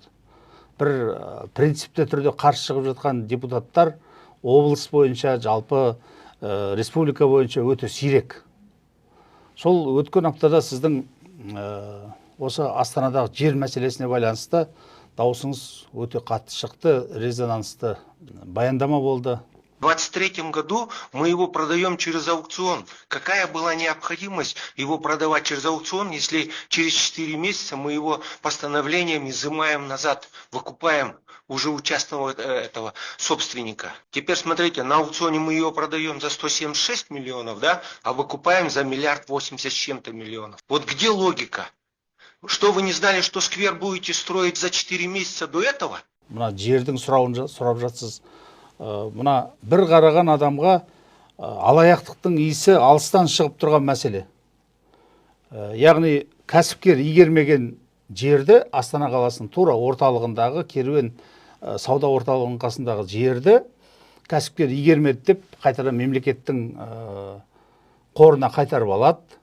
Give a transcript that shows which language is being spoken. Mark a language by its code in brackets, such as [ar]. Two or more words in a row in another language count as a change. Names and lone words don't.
[kk] Бір принципті түрде қарсы шығып жатқан депутаттар облыс бойынша, жалпы республика бойынша өте сирек. Сол өткен аптада сіздің осы Астанадағы жер мәселесіне байланысты дауысыңыз өте қатты шықты, резонансты баяндама болды. [ru] В 2023 году мы его продаем через аукцион. Какая была необходимость его продавать через аукцион, если через 4 месяца мы его постановлением изымаем назад, выкупаем уже участного этого собственника. Теперь смотрите, на аукционе мы ее продаем за 176 миллионов, да, а выкупаем за 1,080 с чем-то миллионов. Вот где логика? Что вы не знали, что сквер будете строить за 4 месяца до этого? [kk] Мына жердің сұрап жатсыз. Мына бір қараған адамға алаяқтықтың иісі алыстан шығып тұрған мәселе. Яғни кәсіпкер игермеген жерді, Астана қаласының тура орталығындағы керуен сауда орталығының қасындағы жерді кәсіпкер игермеді деп қайтадан мемлекеттің қорына қайтарып алады.